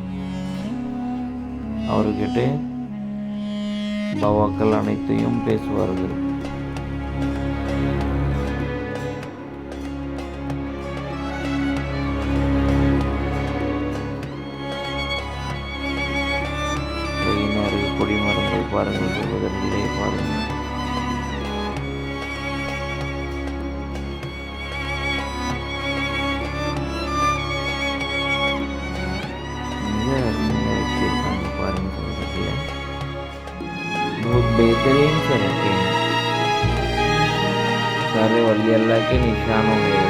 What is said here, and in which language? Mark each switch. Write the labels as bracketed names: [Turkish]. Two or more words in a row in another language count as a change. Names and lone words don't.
[Tamil] அவர்கிட்ட பாபாக்கள் அனைத்தையும் பேசுவார்கள். கொடிமரங்கள் பாருங்கள் சகோதரர்களே, பாருங்கள். [Hindi] बहुत बेहतरीन से रखे हैं, सारे वली अल्लाह के निशान हो गए।